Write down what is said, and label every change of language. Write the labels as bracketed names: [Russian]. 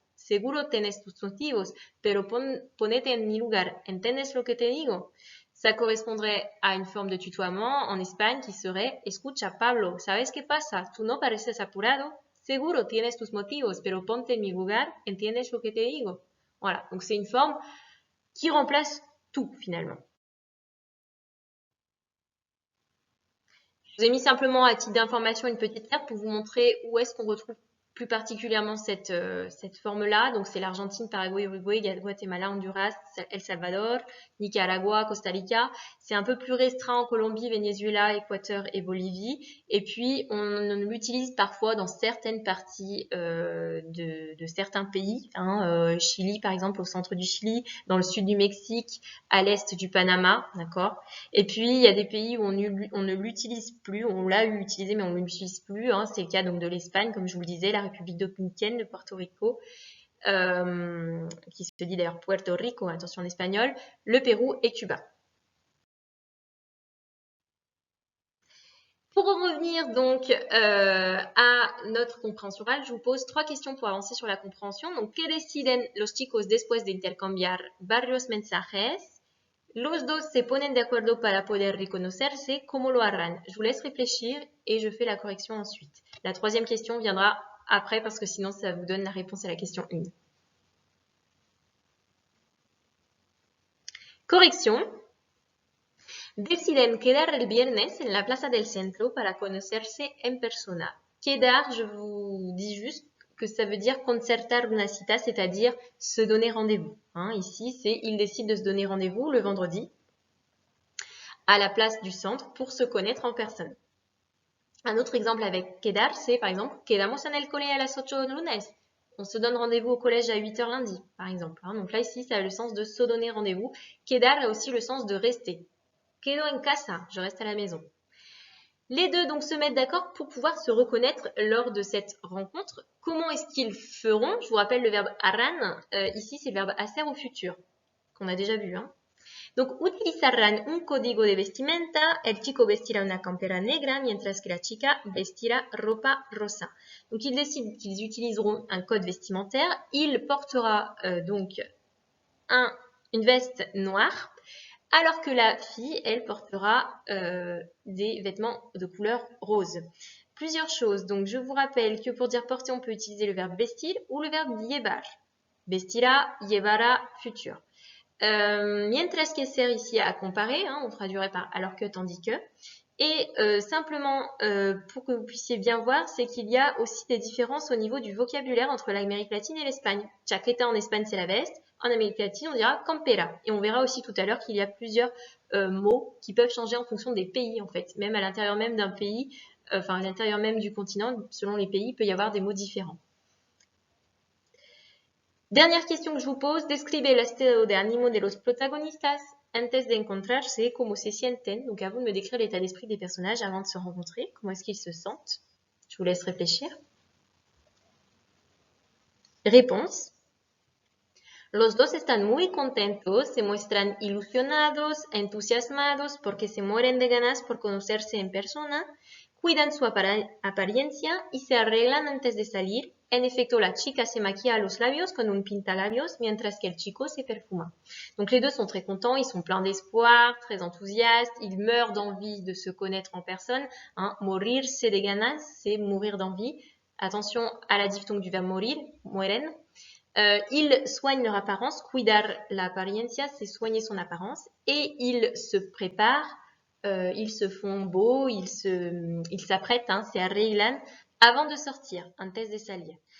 [Spanish] Seguro tienes tus motivos, pero ponete en mi lugar. ¿Entiendes lo que te digo? [French] Ça correspondrait à une forme de tutoiement en Espagne qui serait [Spanish] Escucha, Pablo, ¿sabes qué pasa? Tú no pareces apurado. Seguro tienes tus motivos, pero ponte en mi lugar. ¿Entiendes lo que te digo? [French] Voilà, donc c'est une forme qui remplace tout finalement. Je vous ai mis simplement à titre d'information une petite carte pour vous montrer où est-ce qu'on retrouve plus particulièrement cette forme-là. Donc, c'est l'Argentine, Paraguay, Uruguay, Guatemala, Honduras, El Salvador, Nicaragua, Costa Rica. C'est un peu plus restreint en Colombie, Venezuela, Équateur et Bolivie. Et puis, on l'utilise parfois dans certaines parties de certains pays. Chili, par exemple, au centre du Chili, dans le sud du Mexique, à l'est du Panama, d'accord? Et puis, il y a des pays où on ne l'utilise plus, on l'a utilisé mais on ne l'utilise plus. C'est le cas donc de l'Espagne, comme je vous le disais, la République dominicaine, le Porto Rico, qui se dit d'ailleurs Puerto Rico, attention en espagnol, le Pérou et Cuba. Pour en revenir donc à notre compréhension orale, je vous pose 3 questions pour avancer sur la compréhension. [Spanish] Donc, ¿qué deciden los chicos después de intercambiar varios mensajes? Los dos se ponen de acuerdo para poder reconocerse. ¿Cómo lo harán? [French] Je vous laisse réfléchir et je fais la correction ensuite. La troisième question viendra après parce que sinon ça vous donne la réponse à la question 1. Correction. [Spanish] Deciden quedar el viernes en la plaza del centro para conocerse en persona. [French] Quedar, je vous dis juste que ça veut dire [Spanish] concertar una cita, [French] c'est-à-dire se donner rendez-vous. Ici, ils décident de se donner rendez-vous le vendredi à la place du centre pour se connaître en personne. Un autre exemple avec quedar, c'est par exemple [Spanish] quedamos en el cole a las 8 de lunes. [French] On se donne rendez-vous au collège à 8h lundi, par exemple. Donc là, ici, ça a le sens de se donner rendez-vous. Quedar a aussi le sens de rester. [Spanish] Quedo en casa, [French] je reste à la maison. Les deux donc se mettent d'accord pour pouvoir se reconnaître lors de cette rencontre. Comment est-ce qu'ils feront? Je vous rappelle le verbe harán. Ici, c'est le verbe hacer au futur, qu'on a déjà vu. [Spanish] Donc, utilizarán un código de vestimenta. El chico vestirá una campera negra, mientras que la chica vestirá ropa rosa. [French] Donc, ils décident qu'ils utiliseront un code vestimentaire. Il portera donc une veste noire, alors que la fille, elle, portera des vêtements de couleur rose. Plusieurs choses. Donc, je vous rappelle que pour dire porter, on peut utiliser le verbe vestir ou le verbe llevar. Vestirá, llevará, futur. Mientras que sert ici à comparer, on traduirait par alors que, tandis que. Et simplement, pour que vous puissiez bien voir, c'est qu'il y a aussi des différences au niveau du vocabulaire entre l'Amérique latine et l'Espagne. Chaqueta en Espagne, c'est la veste. En Amérique latine, on dira campera. Et on verra aussi tout à l'heure qu'il y a plusieurs mots qui peuvent changer en fonction des pays, en fait. Même à l'intérieur même d'un pays, enfin à l'intérieur même du continent, selon les pays, il peut y avoir des mots différents. Dernière question que je vous pose, [Spanish] describe el estado de ánimo de los protagonistas antes de encontrarse, como se sienten. [French] Donc, à vous de me décrire l'état d'esprit des personnages avant de se rencontrer. Comment est-ce qu'ils se sentent? Je vous laisse réfléchir. Réponse. [Spanish] Los dos están muy contentos, se muestran ilusionados, entusiasmados porque se mueren de ganas por conocerse en persona, cuidan su apariencia y se arreglan antes de salir. En efecto, la chica se maquilla los labios con un pintalabios, mientras que el chico se perfuma. [French] Donc les deux sont très contents, ils sont pleins d'espoir, très enthousiastes, ils meurent d'envie de se connaître en personne. [Spanish] Morirse de ganas, [French] c'est mourir d'envie. Attention à la diphtongue du verbe morir, mueren. Ils soignent leur apparence, [Spanish] cuidar la apariencia, [French] c'est soigner son apparence, et ils se préparent, ils se font beaux, ils s'apprêtent, [Spanish] se arreglan, [French] avant de sortir, [Spanish] antes de salir.